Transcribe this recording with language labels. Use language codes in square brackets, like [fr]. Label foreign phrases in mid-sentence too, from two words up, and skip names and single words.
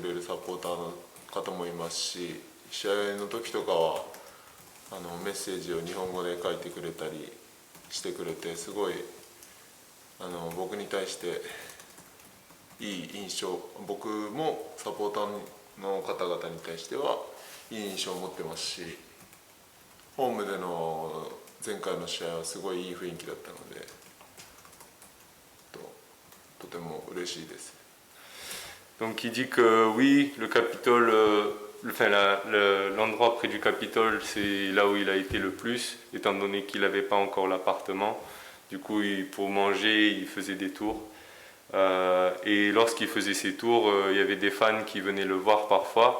[ja] れるサポーターの方もいますし、試合の時とかはメッセージを日本語で書いてくれたりしてくれて、すごい僕に対していい印象、僕もサポーターの方々に対してはいい印象を持ってますし、ホームでの前回の試合はすごいいい雰囲気だったので、 嬉しいです。 [fr] Donc il dit que oui, le Capitole, l'endroit près du Capitole, c'est là où il a été le plus, étant donné qu'il n'avait pas encore l'appartement. Du coup, pour manger, il faisait des tours. Et lorsqu'il faisait ses tours, il y avait des fans qui venaient le voir parfois.